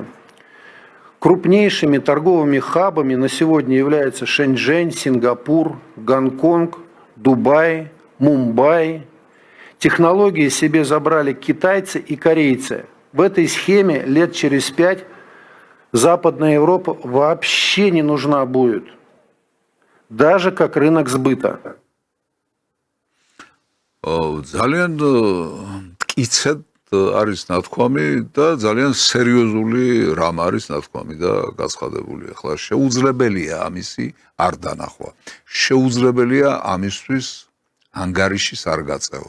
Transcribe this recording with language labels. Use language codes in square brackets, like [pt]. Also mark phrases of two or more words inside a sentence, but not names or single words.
[ru] Крупнейшими торговыми хабами на сегодня являются Шэньчжэнь, Сингапур, Гонконг, Дубай, Мумбаи. Технологии себе забрали китайцы и корейцы. В этой схеме лет через 5 Западная Европа вообще не нужна будет. Даже как рынок сбыта. [ka] ძალიან მტკიცედ არის ნათქვამი და ძალიან სერიოზული რამ არის ნათქვამი და გაცხადებული. ახლა შეუძლებელია ამისი არ დანახვა. შეუძლებელია ამისთვის ანგარიშის არ გაწევა.